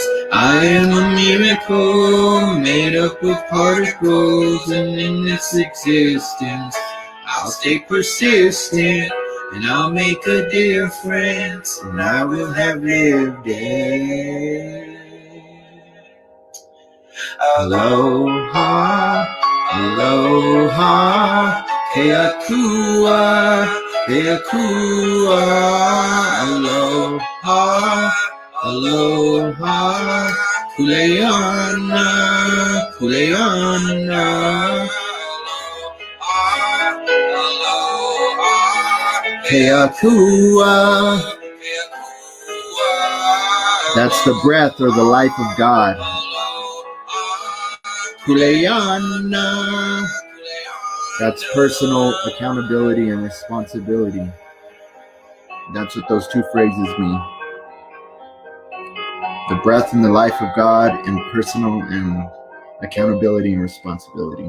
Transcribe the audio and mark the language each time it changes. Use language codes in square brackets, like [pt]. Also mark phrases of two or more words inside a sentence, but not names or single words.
[en] I am a miracle made up of particles, and in this existence I'll stay persistent, and I'll make a difference, and I will have lived it. [haw] Aloha, aloha, keakua, keakua. Aloha, aloha, kuleana, kuleana. [en] Keakua. That's the breath or the life of God. Kuleana. That's personal accountability and responsibility. That's what those two phrases mean. The breath and the life of God, and personal and accountability and responsibility.